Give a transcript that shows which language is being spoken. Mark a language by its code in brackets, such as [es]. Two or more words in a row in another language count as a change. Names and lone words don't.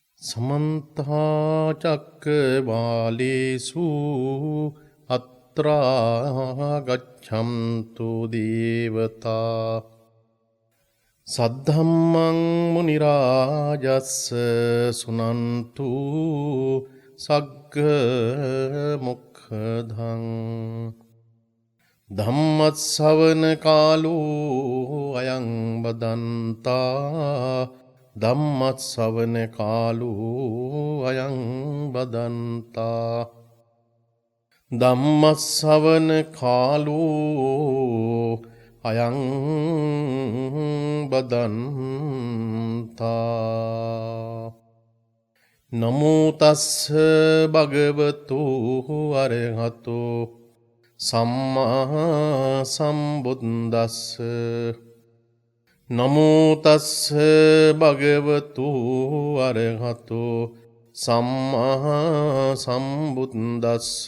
[pi] समन्ता चक्रवालेषु अत्रा गच्छन्तु देवता सद्धम्मं मुनिराजस्स सुनन्तु सग्गमुखधं धम्मस्सवन कालो अयं वदन्ता धम्मस्सवन कालो अयं वदन्ता ධම්මස්සවන කාලෝ අයං බදන්තා නමෝ තස්ස භගවතු අරහතෝ සම්මා සම්බුද්දස්ස නමෝ තස්ස භගවතු අරහතෝ සම්මා සම්බුද්දස්ස